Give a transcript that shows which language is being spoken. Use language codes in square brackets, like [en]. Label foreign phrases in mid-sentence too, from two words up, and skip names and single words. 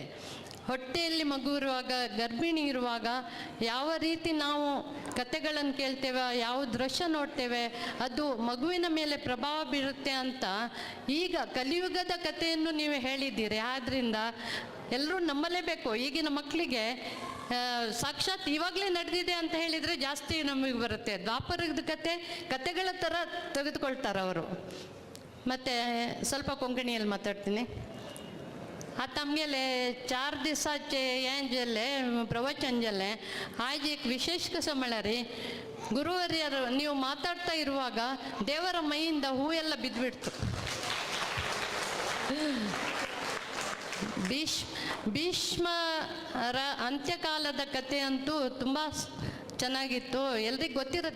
[kn] ಹೊಟ್ಟೆಯಲ್ಲಿ ಮಗು ಇರುವಾಗ, ಗರ್ಭಿಣಿ ಇರುವಾಗ ಯಾವ ರೀತಿ ನಾವು ಕತೆಗಳನ್ನು ಕೇಳ್ತೇವೆ, ಯಾವ ದೃಶ್ಯ ನೋಡ್ತೇವೆ, ಅದು ಮಗುವಿನ ಮೇಲೆ ಪ್ರಭಾವ ಬೀರುತ್ತೆ ಅಂತ ಈಗ ಕಲಿಯುಗದ ಕಥೆಯನ್ನು ನೀವು ಹೇಳಿದ್ದೀರಿ. ಆದ್ದರಿಂದ ಎಲ್ಲರೂ ನಂಬಲೇಬೇಕು. ಈಗಿನ ಮಕ್ಕಳಿಗೆ ಸಾಕ್ಷಾತ್ ಇವಾಗಲೇ ನಡೆದಿದೆ ಅಂತ ಹೇಳಿದರೆ ಜಾಸ್ತಿ ನಮಗೆ ಬರುತ್ತೆ. ದ್ವಾಪರದ ಕತೆಗಳ ಥರ ತೆಗೆದುಕೊಳ್ತಾರೆ ಅವರು. ಮತ್ತು ಸ್ವಲ್ಪ ಕೊಂಕಣಿಯಲ್ಲಿ ಮಾತಾಡ್ತೀನಿ. [kok] आता आमगेले 4 दिसाचे हें जेल्ले प्रवचन जेल्ले. आज एक विशेष कसं म्हळ्यार [kn] ಗುರುವರ್ಯರು ನೀವು ಮಾತಾಡ್ತಾ ಇರುವಾಗ ದೇವರ ಮೈಯಿಂದ ಹೂವೆಲ್ಲ ಬಿದ್ದುಬಿಡ್ತು. ಭೀಷ್ಮರ ಅಂತ್ಯಕಾಲದ ಕತೆ ಅಂತೂ ತುಂಬ ಚೆನ್ನಾಗಿತ್ತು, ಎಲ್ರಿಗೂ ಗೊತ್ತಿರುತ್ತೆ.